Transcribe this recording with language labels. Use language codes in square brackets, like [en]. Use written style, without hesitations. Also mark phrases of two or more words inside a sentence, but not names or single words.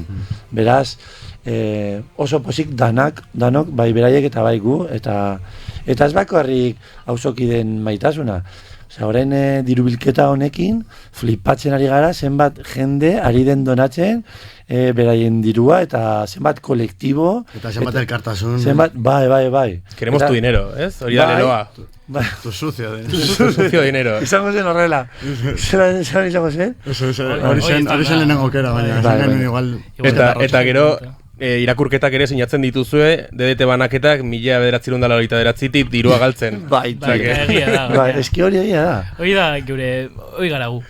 [eu] Beraz, oso pozik danok, bai beraiek eta bai gu, eta ez bakarrik auzokideen maitasuna. Orain dirubilketa honekin flipatzen ari gara, zenbat jende ari den donatzen beraien dirua, eta zenbat kolektibo. Eta zenbat elkartasun. Bai. [es] Queremos tu dinero, [eu] ez? Hori da leloa. [es] Tu sucio dinero. [eu] Izango zen horrela. Zeran izango zen? Hori zen lehenengo kera, baina igual... Eta gero... irakurketak ere sinatzen dituzue, DDT banaketak 1989tik dirua galtzen. Bai, egia da. Bai, eski hori egia da. Hori da, hori gara gu.